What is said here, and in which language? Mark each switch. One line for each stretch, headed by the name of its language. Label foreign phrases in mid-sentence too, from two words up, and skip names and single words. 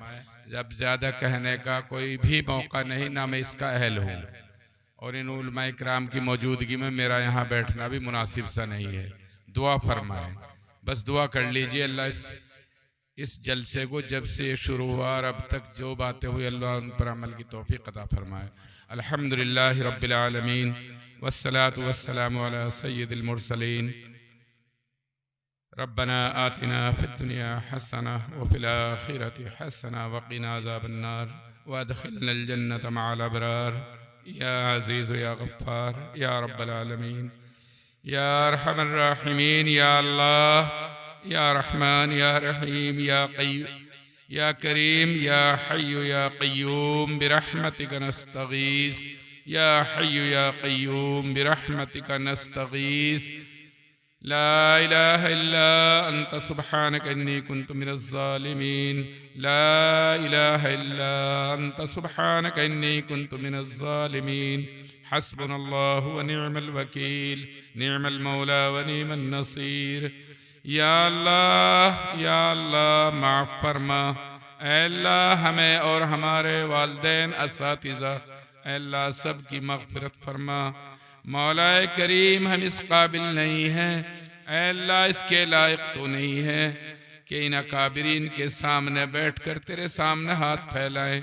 Hindi: जब ज़्यादा कहने का कोई भी मौका नहीं, ना मैं इसका अहल हूँ, और इन उलमाए किराम की मौजूदगी में मेरा यहाँ बैठना भी मुनासिब सा नहीं है। दुआ फरमाए, बस दुआ कर लीजिए। अल्लाह इस जलसे को जब से शुरू हुआ और अब तक जो बातें हुई, अल्लाह उन पर अमल की तौफीक अता फरमाए।
Arabic: الحمد لله رب العالمين والصلاة والسلام على سيد المرسلين. ربنا آتنا في الدنيا حسنة وفي الآخرة حسنة وقنا عذاب النار وأدخلنا الجنة مع الأبرار يا عزيز يا غفار يا رب العالمين يا أرحم الراحمين يا الله يا رحمن يا رحيم يا كريم يا حي يا قيوم برحمتك نستغيث يا حي يا قيوم برحمتك نستغيث لا إله إلا أنت سبحانك إني كنت من الظالمين. لا إله إلا أنت سبحانك إني كنت من الظالمين. حسبنا الله ونعم الوكيل نعم المولى ونعم النصير.
Hindi: या अल्लाह माफ़ फरमा। ऐ अल्लाह हमें और हमारे वालिदैन असातिज़ा अल्लाह सब की मग़फ़िरत फरमा। मौलाए करीम हम इस काबिल नहीं हैं, ऐ अल्लाह इसके लायक तो नहीं है कि इन अकाबरीन के सामने बैठकर तेरे सामने हाथ फैलाएं।